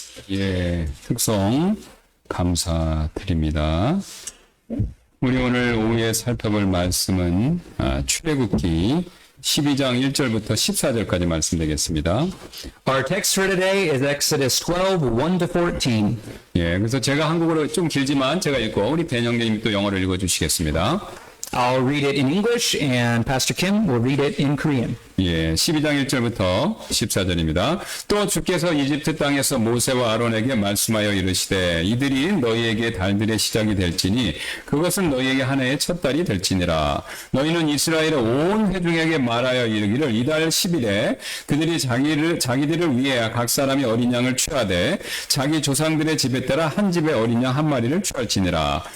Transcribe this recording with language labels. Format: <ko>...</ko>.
<ko>예, 특송 감사드립니다. 우리 오늘 오후에 살펴볼 말씀은 출애굽기 12장 1절부터 14절까지 말씀 되겠습니다.</ko> <en>Our text for today is Exodus 12, 1-14.</en> <ko>예, 그래서 제가 한국어로 좀 길지만 제가 읽고 우리 배영재님이 또 영어로 읽어주시겠습니다.</ko> <en>I'll read it in English and Pastor Kim will read it in Korean.</en> <ko>예, 12장 1절부터 14절입니다. 또 주께서 이집트 땅에서 모세와 아론에게 말씀하여 이르시되 이들이 너희에게 달들의 시작이 될지니 그것은 너희에게 한 해의 첫 달이 될지니라. 너희는 이스라엘의 온 회중에게 말하여 이르기를 이달 10일에 그들이 자기들을 위해 각 사람이 어린 양을 취하되 자기 조상들의 집에 따라 한 집에 어린 양 한 마리를 취할지니라.</ko>